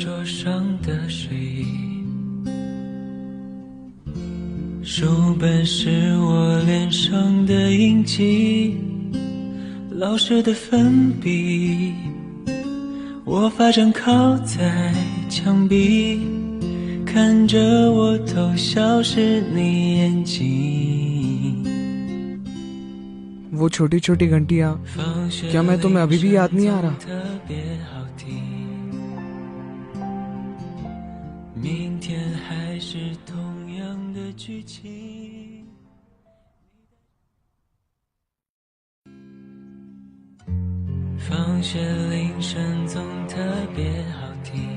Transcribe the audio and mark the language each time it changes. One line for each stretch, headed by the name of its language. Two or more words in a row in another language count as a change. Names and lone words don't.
Chinese: 上的睡意，书本是我脸上的印记，老师的粉笔，我发正靠在墙壁，看着我偷笑时你眼睛。
Hindi: वो छोटी छोटी घंटियाँ, क्या मैं तुम्हें अभी भी याद नहीं आ रहा?
Chinese: 明天还是同样的剧情。放学铃声总特别好听。